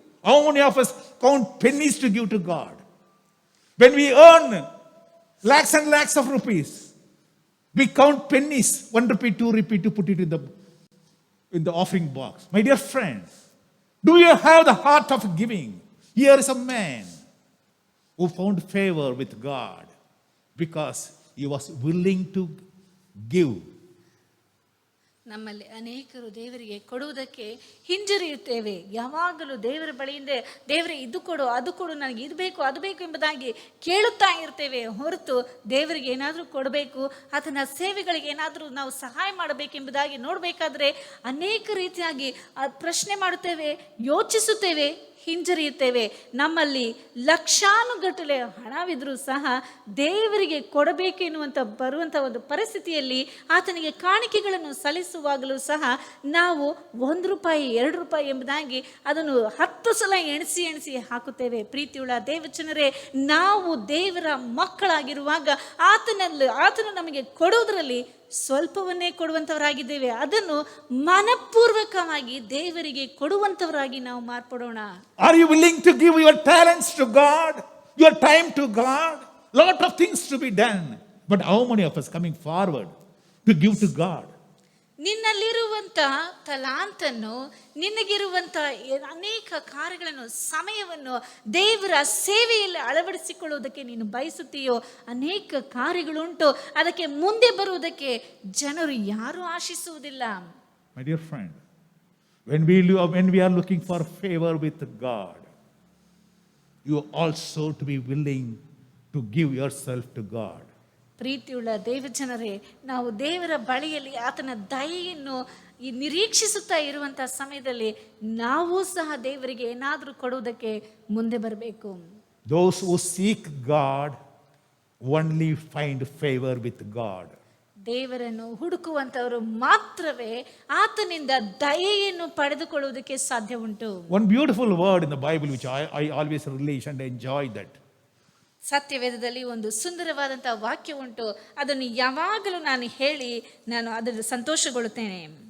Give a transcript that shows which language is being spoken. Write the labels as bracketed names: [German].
[English] How many of us count pennies to give to God? When we earn lakhs and lakhs of rupees, we count pennies, 1 rupee, 2 rupee, to put it in the offering box. My dear friends, do you have the heart of giving? Here is a man who found favor with God because he was willing to give. [Kannada] ನಮ್ಮಲ್ಲಿ ಅನೇಕರು ದೇವರಿಗೆ ಕೊಡುವುದಕ್ಕೆ ಹಿಂಜರಿಯುತ್ತೇವೆ. ಯಾವಾಗಲೂ ದೇವರ ಬಳಿಯಿಂದ ದೇವರೇ ಇದು ಕೊಡು, ಅದು ಕೊಡು, ನನಗೆ ಇದು ಬೇಕು, ಅದು ಬೇಕು ಎಂಬುದಾಗಿ ಕೇಳುತ್ತಾ ಇರ್ತೇವೆ ಹೊರತು ದೇವರಿಗೆ ಏನಾದರೂ ಕೊಡಬೇಕು, ಆತನ ಸೇವೆಗಳಿಗೆ ಏನಾದರೂ ನಾವು ಸಹಾಯ ಮಾಡಬೇಕೆಂಬುದಾಗಿ ನೋಡಬೇಕಾದ್ರೆ ಅನೇಕ ರೀತಿಯಾಗಿ ಪ್ರಶ್ನೆ ಮಾಡುತ್ತೇವೆ, ಯೋಚಿಸುತ್ತೇವೆ, ಹಿಂಜರಿಯುತ್ತೇವೆ. ನಮ್ಮಲ್ಲಿ ಲಕ್ಷಾನುಗಟ್ಟಲೆ ಹಣವಿದ್ರೂ ಸಹ ದೇವರಿಗೆ ಕೊಡಬೇಕೆನ್ನುವಂಥ ಬರುವಂಥ ಒಂದು ಪರಿಸ್ಥಿತಿಯಲ್ಲಿ ಆತನಿಗೆ ಕಾಣಿಕೆಗಳನ್ನು ಸಲ್ಲಿಸುವಾಗಲೂ ಸಹ ನಾವು 1 ರೂಪಾಯಿ 2 ರೂಪಾಯಿ ಎಂಬುದಾಗಿ ಅದನ್ನು 10 ಸಲ ಎಣಿಸಿ ಹಾಕುತ್ತೇವೆ. ಪ್ರೀತಿಯುಳ್ಳ ದೇವಚನರೇ, ನಾವು ದೇವರ ಮಕ್ಕಳಾಗಿರುವಾಗ ಆತನು ನಮಗೆ ಕೊಡುವುದರಲ್ಲಿ ಸ್ವಲ್ಪವನ್ನೇ ಕೊಡುವಂಥವರಾಗಿದ್ದೇವೆ. ಅದನ್ನು ಮನಪೂರ್ವಕವಾಗಿ ದೇವರಿಗೆ ಕೊಡುವಂಥವರಾಗಿ ನಾವು ಮಾರ್ಪಡೋಣ. [English] Are you willing to give your talents to God, your time to God? Lot of things to be done, but how many of us coming forward to give to God? [Kannada] ನಿನ್ನಲ್ಲಿರುವಂಥ ತಲಾಂತನ್ನು, ನಿನಗಿರುವಂಥ ಅನೇಕ ಕಾರ್ಯಗಳನ್ನು, ಸಮಯವನ್ನು ದೇವರ ಸೇವೆಯಲ್ಲಿ ಅಳವಡಿಸಿಕೊಳ್ಳುವುದಕ್ಕೆ ನೀನು ಬಯಸುತ್ತೀಯೋ? ಅನೇಕ ಕಾರ್ಯಗಳುಂಟು, ಅದಕ್ಕೆ ಮುಂದೆ ಬರುವುದಕ್ಕೆ ಜನರು ಯಾರೂ ಆಶಿಸುವುದಿಲ್ಲ. [English] My dear friend, when we are looking for favor with God, you also to be willing to give yourself to God. [Kannada] ಪ್ರೀತಿಯುಳ್ಳ ದೇವಜನರೇ, ನಾವು ದೇವರ ಬಳಿಯಲ್ಲಿ ಆತನ ದಯೆಯನ್ನು ನಿರೀಕ್ಷಿಸುತ್ತಾ ಇರುವಂಥ ಸಮಯದಲ್ಲಿ ನಾವು ಸಹ ದೇವರಿಗೆ ಏನಾದರೂ ಕೊಡುವುದಕ್ಕೆ ಮುಂದೆ ಬರಬೇಕು. [English] Those who seek God only find favor with God. [Kannada] ದೇವರನ್ನು ಹುಡುಕುವಂಥವರು ಮಾತ್ರವೇ ಆತನಿಂದ ದಯೆಯನ್ನು ಪಡೆದುಕೊಳ್ಳುವುದಕ್ಕೆ ಸಾಧ್ಯ ಉಂಟು. [English] One beautiful word in the Bible which I always relish and enjoy that. [Kannada] ಸತ್ಯವೇದದಲ್ಲಿ ಒಂದು ಸುಂದರವಾದಂಥ ವಾಕ್ಯ ಉಂಟು, ಅದನ್ನು ಯಾವಾಗಲೂ ನಾನು ಹೇಳಿ ನಾನು ಅದರ ಸಂತೋಷಗೊಳ್ಳುತ್ತೇನೆ.